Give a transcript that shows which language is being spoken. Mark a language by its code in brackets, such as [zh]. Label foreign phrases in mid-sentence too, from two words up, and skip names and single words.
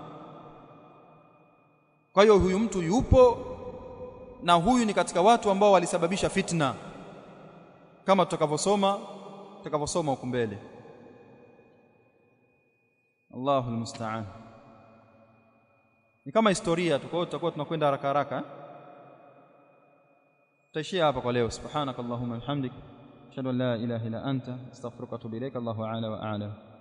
[sw] Kwa hiyo huyu mtu yupo, na huyu ni katika watu ambao walisababisha fitna, kama tutakavyosoma huko mbele. [ar] الله المستعان. [sw] Ni kama historia tu, kwa hiyo tutakuwa tunakwenda haraka haraka. Tutaishia hapa kwa leo. [ar] سبحانك اللهم وبحمدك، أشهد أن لا إله إلا أنت، أستغفرك وأتوب إليك. الله أعلى وأعلم.